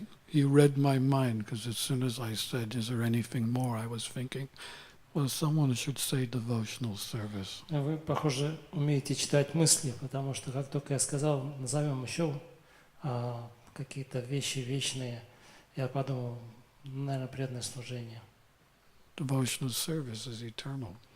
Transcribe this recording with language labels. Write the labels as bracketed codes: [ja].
[en] You read my mind, because as soon as I said, is there anything more, I was thinking, well, someone should say devotional service. [ru] Вы, похоже, умеете читать мысли, потому что как только я сказал, назовем еще какие-то вещи вечные, я подумал, наверное, преданное служение. [en] Devotional service is eternal.